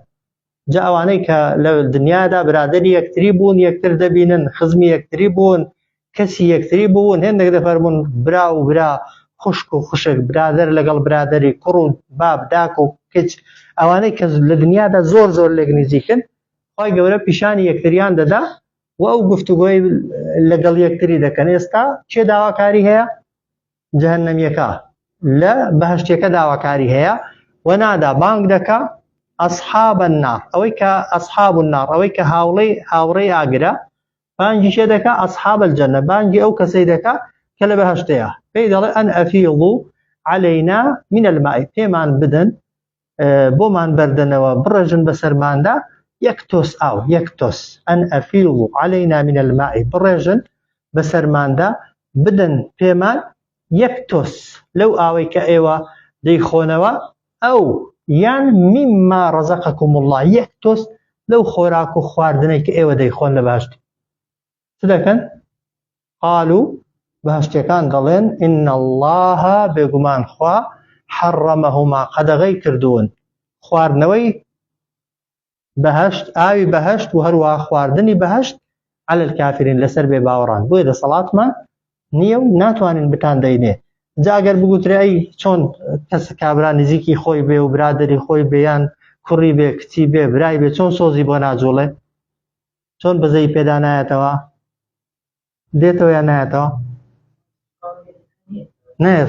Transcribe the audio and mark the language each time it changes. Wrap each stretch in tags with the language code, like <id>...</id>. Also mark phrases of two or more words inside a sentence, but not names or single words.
<ckb>جا ئەوانەی کە لە دنیادا برادری یەکتری بوون یەکتر دەبینن خزمی یەکتری بوون کەسی یەکتری بوون هێندێک دەفەرمون برا و برا خوشک و خوشک برادر لەگەڵ برادری کوڕ و باب داک و کچ ئەوانەی کە لە دنیادا زۆر زۆر لێک نزیکن خوای گەورە پیشانی یەکتریان دەدا و ئەو گفتوگۆی لەگەڵ یەکتری دەکەن. ئێستا چێ داواکاری هەیە جەهەنەمیەکە لە بەهەشتیەکە داواکاری هەیە وەنادا بانگ دەکا</ckb> <ar>أصحاب النار</ar> <ckb>ئەوەی کە</ckb> <ar>أصحاب النار</ar> <ckb>ئەوەی کە هاوڕێی ئاگرە بانگی چێ دەکا</ckb> <ar>أصحاب الجنة</ar> <ckb>بانگی ئەو کەسەی دەکا کە لە بەهەشتەیە پێی دەڵێ</ckb> <ar>ئەن ئەفیضوا علينا من الماء</ar> <ckb>پێمان بدەن بۆمان بەردنەوە بڕێژن بەسەرماندا یەک تۆس ئاو یەک تۆس</ckb> <ar>ئەن ئەفیضوا علينا من الماء</ar> <ckb>بڕێژن بەسەرماندا بدەن پێمان یەک تۆس لەو ئاوەی کە ئێوە دەیخۆنەوە ئەو یان</ckb> <ar>مما رزقكم الله</ar> <ckb>یەک تۆس لەو خۆراک و خواردنەی کە ئێوە دەیخۆن لە بەهەشت چ دەکەن؟ قالوا بەهەشتیەکان دەڵێن</ckb> <ar>إن الله</ar> <ckb>بێگومان خوا حرمهما قەدەغەی کردوون خواردنەوەی بەهەشت ئاوی بەهەشت و هەروەها خواردنی بەهەشت</ckb> <ar>على الكافرين</ar> <ckb>لەسەر بێ باوەڕان بۆیە دەسەڵاتمان نییە و ناتوانین بتان دەینێ. جا ئەگەر بگوترێ ئەی چۆن کەس کابرا نزیکی خۆی بێ و برادری خۆی بێ یان کوڕی بێ کچی بێ برای بێ چۆن سۆزی بۆ ناجوڵێ چۆن بەزەی پێدا نایەتەوە دێتەوە یان نایەتەوە نایەت.</ckb>